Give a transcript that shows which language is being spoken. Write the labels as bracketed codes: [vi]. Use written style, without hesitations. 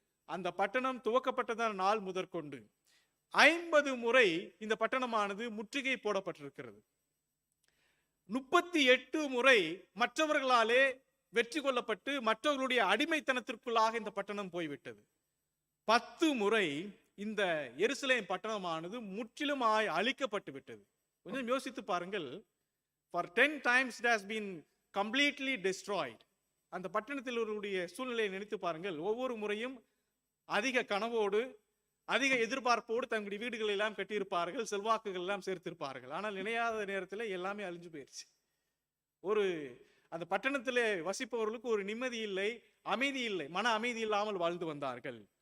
[ta] அந்த பட்டணம் துவக்கப்பட்டதான நாள் முதற்கொண்டு 50 முறை இந்த பட்டணமானது முற்றுகை போடப்பட்டிருக்கிறது. 38 முறை மற்றவர்களாலே வெற்றி கொள்ளப்பட்டு மற்றவர்களுடைய அடிமைத்தனத்திற்குள்ளாக இந்த பட்டணம் போய்விட்டது. 10 முறை இந்த எருசலேம் பட்டணமானது முற்றிலுமாய் அழிக்கப்பட்டு விட்டது. கொஞ்சம் யோசித்து பாருங்கள். [en] For 10 times it has been completely destroyed. [ta] அந்த பட்டணத்தில் உடைய சூழ்நிலையை நினைத்து பாருங்கள். ஒவ்வொரு முறையும் அதிக கனவோடு அதிக எதிர்பார்ப்போடு தங்களுடைய வீடுகள் எல்லாம் கட்டியிருப்பார்கள், செல்வாக்குகள் எல்லாம் சேர்த்திருப்பார்கள். ஆனால் நினையாத நேரத்தில் எல்லாமே அழிஞ்சு போயிடுச்சு. அந்த பட்டணத்திலே வசிப்பவர்களுக்கு ஒரு நிம்மதி இல்லை, அமைதி இல்லை, மன அமைதி இல்லாமல் வாழ்ந்து வந்தார்கள்.